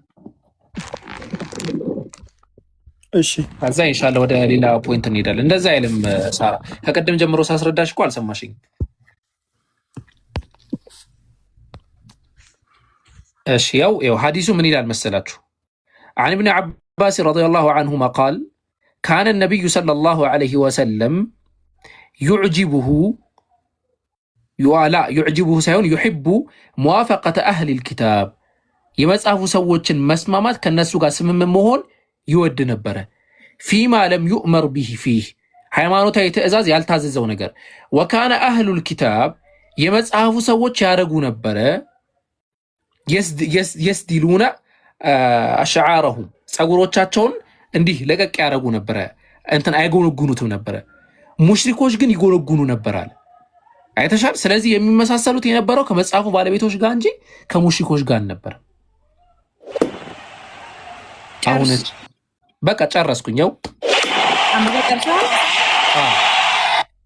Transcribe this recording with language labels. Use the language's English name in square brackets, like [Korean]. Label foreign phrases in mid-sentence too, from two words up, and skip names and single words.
[Amharic] እሺ ከዛ ኢንሻአላህ ወደ ሌላ ፖይንት እንሄዳለን። እንደዛ አይልም ሳራ። ከቀደም ጀምሮ ሳስረዳሽ እኮ አልሰማሽኝ። እሺ ያው ሐዲሱ ምን ይላል መሰላችሁ? [Arabic] عن ابن عباس رضي الله عنهما قال كان النبي صلى الله عليه وسلم يعجبه ሳይሆን يحب موافقة أهل الكتاب [Amharic] የመጽሐፉ ሰዎችን መስማማት ከነሱ ጋር ስምምን መሆን ይወድ ነበረ። [Arabic] فيما لم يؤمر به فيه [Amharic] ሃይማኖታዊ ትእዛዝ ያልታዘዘው ነገር [Arabic] وكان أهل الكتاب [Amharic] የመጽሐፉ ሰዎች ያደርጉ ነበረ [Arabic] يسدلون أشعارهم [Amharic] ፀጉሮቻቸውን እንዲህ ለቀቅ ያደርጉ ነበረ። እንትን አይጎነጉኑትም ነበረ። ሙሽሪኮች ግን ይጎነጉኑ ነበራል። አይተሻል። ስለዚህ የሚመሳሰሉት የነበረው ከመጽሐፉ ባለቤቶች ጋር እንጂ ከሙሽሪኮች ጋር ነበር። አሁን በቃ ጨረስኩኝ።